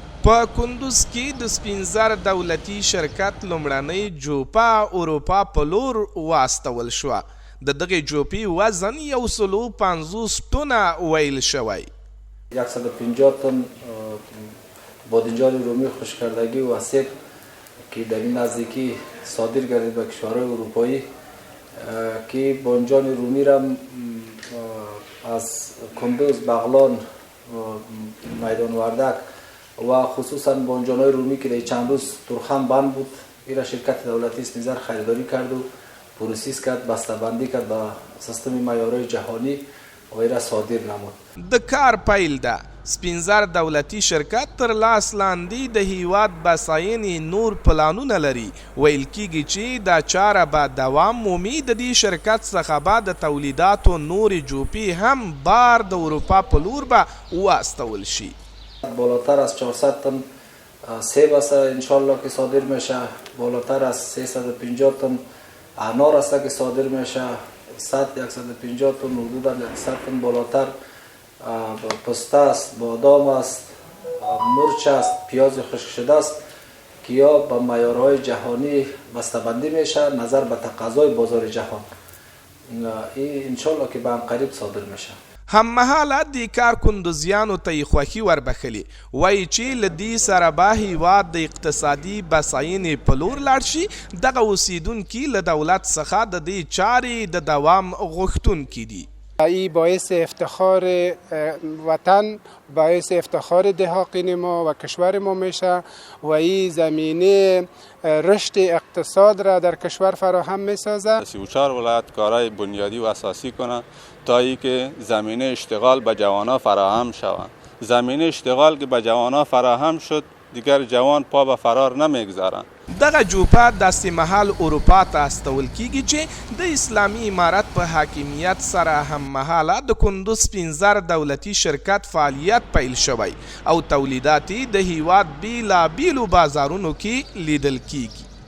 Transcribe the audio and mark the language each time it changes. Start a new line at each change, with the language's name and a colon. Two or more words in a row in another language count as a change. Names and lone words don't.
Pashto: په کندوز کې د سپین زر دولتي شرکت لومړنۍ جوپه اروپا په لور واستول شوه. د دغې جوپې وزن 150 ټنه ویل شوی.
Persian: 150 تن بادنجان رومی خشککردگی و سیب که در این نزدیکی صادر گردید به کشورهای اروپایی که بادنجان رومی را از کندوز، بغلان، میدان وردک و خصوصا بادنجان‌های رومی که در چند روز ترخم بند بود، این شرکت دولتی سپین زر خریداری کرد و پروسس کرد، بسته‌بندی کرد به سیستم معیارهای جهانی و این را صادر نمود.
Pashto: د کار پیل ده. سپین زر دولتي شرکت تر لاس لاندې د هیواد بساینې نور پلانونه لري. ویل کیږي چې دا چاره به دوام مومي. د دې شرکت څخه به د تولیداتو نورې جوپې هم بار د اروپا په لور به واستول شي.
Persian: بالاتر از 400 تن سیب است انشالله که صادر میشه، بالاتر از 350 تن انار است که صادر میشه، 150 تن حدود 100 تن بالاتر پسته است، بادام است، مرچ است، پیاز خشک شده است که یا به معیارهای جهانی بسته‌بندی میشه نظر به تقاضای بازار جهان. این انشالله که به قریب صادر میشه.
Pashto: هممهاله دې کار کندوزیانو ته یې خوښي وربخلې. وایي چې له دې سره به هیواد د اقتصادي بساینې په لور لاړ شي. دغه اوسیدونکي له دولت څخه د دې چارې د دوام غوښتونکي دي.
Persian: این باعث افتخار وطن، باعث افتخار دهاقین ما و کشور ما میشه و این زمینه رشد اقتصاد را در کشور فراهم میسازه. 34 ولایت کارهای بنیادی و اساسی کنه تا ای که زمینه اشتغال به جوانان فراهم شود. زمینه اشتغال که به جوانان فراهم شد دیگر جوان پا به فرار نمیگذارن.
Pashto: دغه جوپه داسې مهال اروپا ته استول کیږي چې د اسلامي امارت په حاکمیت سره هم مهاله د کندوز سپین زر دولتي شرکت فعالیت پیل شوی او تولیدات د هیواد بیلابیلو بازارونو کې لیدل کیږي.